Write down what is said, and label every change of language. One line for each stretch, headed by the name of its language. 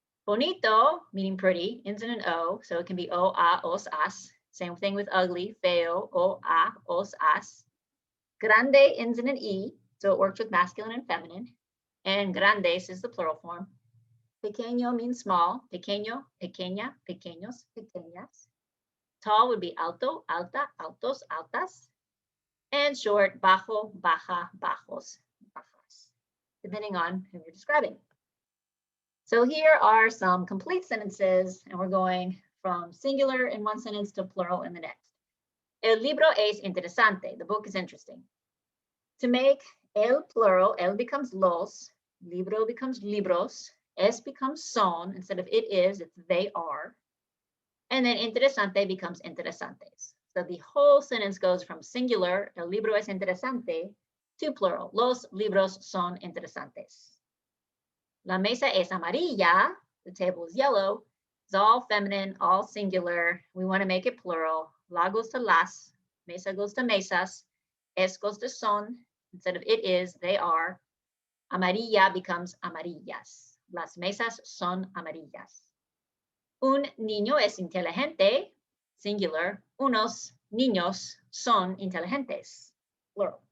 English: Bonito, meaning pretty, ends in an O, so it can be O, A, os, as. Same thing with ugly, feo, O, A, os, as. Grande ends in an E, so it works with masculine and feminine. And grandes is the plural form. Pequeño means small.
Spanish: Pequeño, pequeña, pequeños, pequeñas.
English: Tall would be
Spanish: alto, alta, altos, altas.
English: And short,
Spanish: bajo, baja, bajos, bajas,
English: depending on who you're describing. So here are some complete sentences, and we're going from singular in one sentence to plural in the next.
Spanish: El libro es interesante.
English: The book is interesting. To make el plural, el becomes los, libro becomes libros, es becomes son. Instead of it is, it's they are. And then interesante becomes interesantes. So the whole sentence goes from singular,
Spanish: el libro es interesante,
English: to plural,
Spanish: los libros son interesantes. La mesa es amarilla,
English: the table is yellow. It's all feminine, all singular. We want to make it plural. La goes to las, mesa goes to mesas, es goes to son. Instead of it is, they are.
Spanish: Amarilla becomes amarillas. Las mesas son amarillas. Un niño es inteligente, singular. Unos niños son inteligentes, plural.